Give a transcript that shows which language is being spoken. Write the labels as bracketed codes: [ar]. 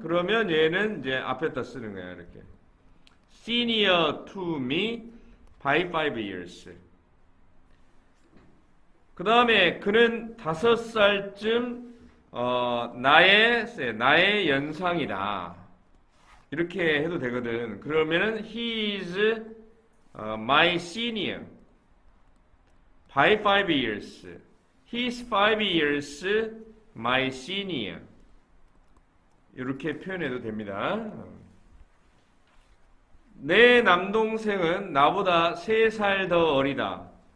[ko] 그러면 얘는 이제 앞에다 쓰는 거야. 이렇게. [en] senior to me by 5 years. [ko] 그 다음에 그는 5살쯤 나의 연상이다. 이렇게 해도 되거든. 그러면은 [en] he is my senior by 5 years. He is 5 years my senior. [ko] 이렇게 표현해도 됩니다. 내 남동생은 나보다 3살 더 어리다.